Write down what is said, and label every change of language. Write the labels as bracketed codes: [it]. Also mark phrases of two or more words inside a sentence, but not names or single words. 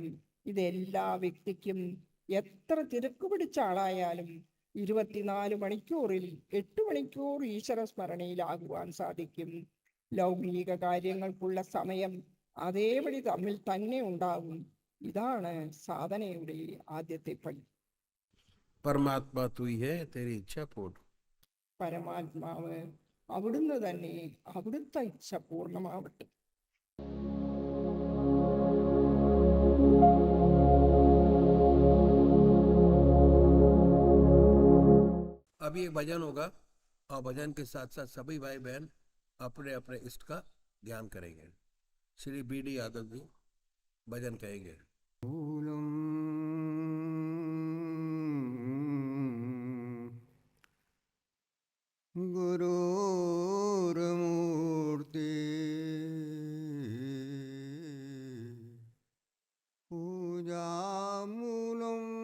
[ml] ഇതെല്ലാ വ്യക്തിക്കും എത്ര തിരക്ക് പിടിച്ച ആളായാലും 24 മണിക്കൂറിൽ 8 മണിക്കൂർ ഈശ്വര സ്മരണയിലാകുവാൻ സാധിക്കും. ലൗകിക കാര്യങ്ങൾക്കുള്ള സമയം അതേപടി തമ്മിൽ തന്നെ ഉണ്ടാകും. ഇതാണ് സാധനയുടെ ആദ്യത്തെ പടി. [hi] परमात्मा तू ही है, तेरी इच्छा पूर्ण। [ml] പരമാത്മാവ് അവിടുന്ന് തന്നെ, അവിടുത്തെ ഇച്ഛ പൂർണ്ണമാവട്ടെ. [hi] अभी एक भजन होगा और भजन के साथ साथ सभी भाई बहन अपने अपने इष्ट का ध्यान करेंगे। श्री बी.डी. यादव जी भजन कहेंगे। [sa] गुरुर्मूर्ति पूजामूलं